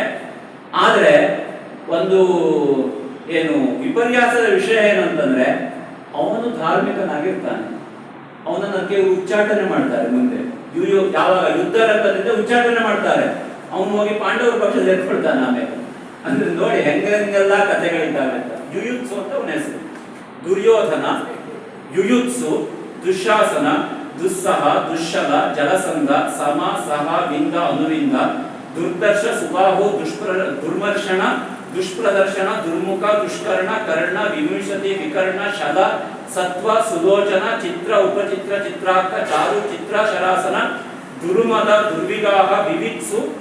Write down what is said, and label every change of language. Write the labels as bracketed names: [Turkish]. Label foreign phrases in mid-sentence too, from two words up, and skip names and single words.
[Kannada] ಆದ್ರೆ ಒಂದು ಏನು ವಿಪರ್ಯಾಸದ ವಿಷಯ ಏನು ಅಂತಂದ್ರೆ, ಅವನು ಧಾರ್ಮಿಕನಾಗಿರ್ತಾನೆ, ಅವನನ್ನು ಕೆಲವು ಉಚ್ಚಾಟನೆ ಮಾಡ್ತಾರೆ ಮುಂದೆ. ಯಾವಾಗ ಯುದ್ಧ ರಂಗದಿಂದ ಉಚ್ಚಾಟನೆ ಮಾಡ್ತಾರೆ, ಅವನು ಹೋಗಿ ಪಾಂಡವರ ಪಕ್ಷ ಸೇರ್ಕೊಳ್ತಾನೆ ಆಮೇಲೆ. ಅಂದ್ರೆ ನೋಡಿ ಹೆಂಗೆಲ್ಲ ಕಥೆಗಳಿದ್ದಾವೆ ಅಂತ. ಯುಯುತ್ಸು ಅಂತ ಅವನ ಹೆಸರು. ದುರ್ಯೋಧನ, ಯುಯುತ್ಸು, ದುಶಾಸನ, ದುಸ್ಸಹ, ದುಶ್ಶಲ, ಜಲಸಂಧ, ಸಮ, ಸಹ, ವಿಂದ, ಅನುವಿಂದ, ದುರ್ದರ್ಶ, ಸುಬಾಹು, ದುರ್ಮರ್ಷಣ, ದುಷ್ಪ್ರದರ್ಶನ, ದುರ್ಮುಖ, ದುಷ್ಕರ್ಣ, ಕರ್ಣ, ವಿಮುಷತಿ, ವಿಕರ್ಣ, ಶಲ, ಸತ್ವ, ಸುಲೋಚನ, ಚಿತ್ರ, ಉಪಚಿತ್ರ, ಚಿತ್ರಾರ್ಥ, ಚಾರು, ಚಿತ್ರ, ಶರಾಸನ, ದುರ್ಮದ, ದುರ್ವಿಗಾಹ, ವಿವಿತ್ಸು,